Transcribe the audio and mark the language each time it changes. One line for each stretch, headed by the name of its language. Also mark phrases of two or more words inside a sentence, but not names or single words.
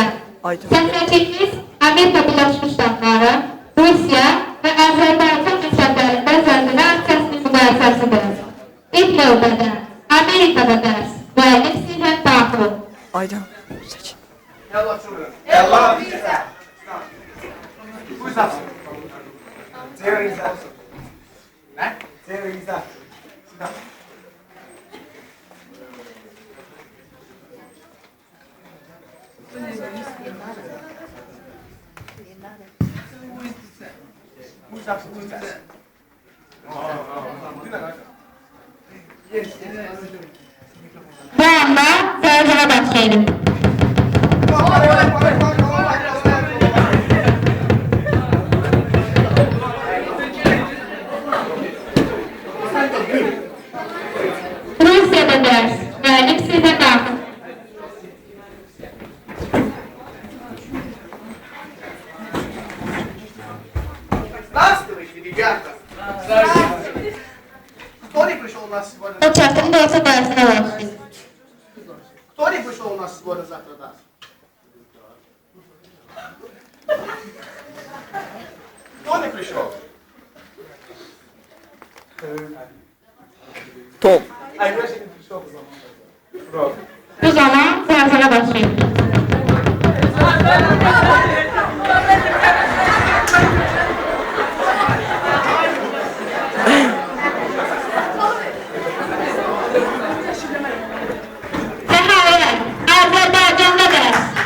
Azerbaijani: Səhnəciyimiz Amerika Birləşmiş Ştatları, Rusiya və Azərbaycan məktəblərində zəlzələ aksiyasının müqayisəsidir. İlk növbədə Amerikada dərs, müəllim sizə daxil. Aydın, seçin. Yallah bize.
English: Who's up?
Azerbaijani: Teresa. Ne? Teresa.
English: Who's up? Who's that?
Azerbaijani: Bu anda zəlzələ başlayalım.
Turkish: Rusya'da ders,
Azerbaijani: müəllim sizə daxil.
Russian: Здравствуйте, ребята! Кто не пришел у нас сегодня?
Azerbaijani: O çatırın da olsa dersinə başlayın.
Russian: Кто не пришел у нас сегодня завтра даст? Кто не пришел? Tom. А, я не пришел, потому
Azerbaijani: Bu zaman zəlzələ başlayın. Nəhayət, Azərbaycanda dərs.